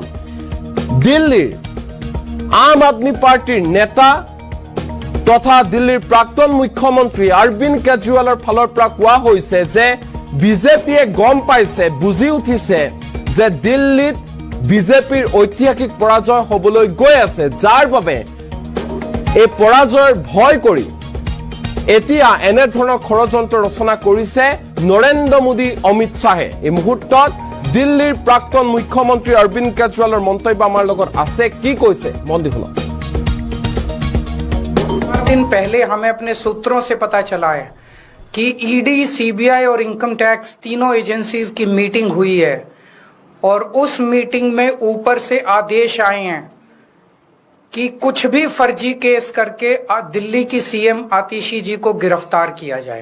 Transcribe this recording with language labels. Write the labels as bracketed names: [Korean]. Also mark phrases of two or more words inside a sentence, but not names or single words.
[Assamese] দিল্লীৰ আম আদমি পাৰ্টিৰ নেতা তথা দিল্লীৰ প্ৰাক্তন মুখ্যমন্ত্ৰী অৰবিন্দ কেজৰিৱালৰ ফালৰ পৰা কোৱা হৈছে যে বিজেপিয়ে গম পাইছে, বুজি উঠিছে যে দিল্লীত বিজেপিৰ ঐতিহাসিক পৰাজয় হ'বলৈ গৈ আছে, যাৰ বাবে এই পৰাজয়ৰ ভয় কৰি এতিয়া এনেধৰণৰ ষড়যন্ত্ৰ ৰচনা কৰিছে নৰেন্দ্ৰ মোদী, অমিত শ্বাহে। এই মুহূৰ্তত দিল্লীৰ প্ৰাক্তন মুখ্যমন্ত্ৰী অৰবিন্দ কেজৰিৱালৰ মন্তব্য আমাৰ লগত আছে, কি কৈছে মন দি শুনক। [Hindi] दिन पहले हमें अपने सूत्रों से पता चला है कि ईडी, सीबीआई और [English] income tax [Hindi] तीनों एजेंसीज की मीटिंग हुई है और उस मीटिंग में ऊपर से आदेश आए हैं कि कुछ भी फर्जी केस करके दिल्ली की सीएम आतिशी जी को गिरफ्तार किया जाए।